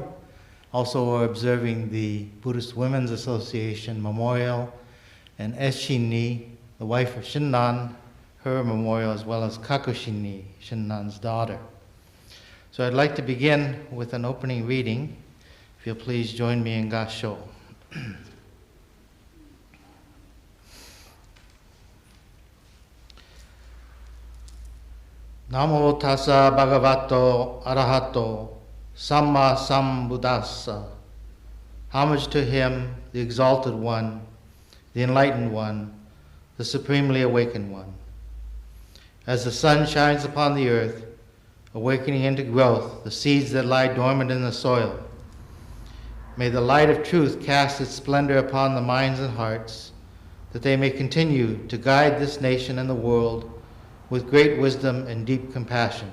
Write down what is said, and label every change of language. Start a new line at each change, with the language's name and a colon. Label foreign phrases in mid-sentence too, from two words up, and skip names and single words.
English: Also, we're observing the Buddhist Women's Association Memorial and Eshinni, the wife of Shinran, her memorial, as well as Kakushinni, Shinran's daughter. So I'd like to begin with an opening reading. If you'll please join me in Gassho.
Pali: Namo tassa bhagavato arahato samma sambuddhassa.
English: Homage to him, the exalted one, the enlightened one, the supremely awakened one. As the sun shines upon the earth, awakening into growth the seeds that lie dormant in the soil, may the light of truth cast its splendor upon the minds and hearts, that they may continue to guide this nation and the world with great wisdom and deep compassion.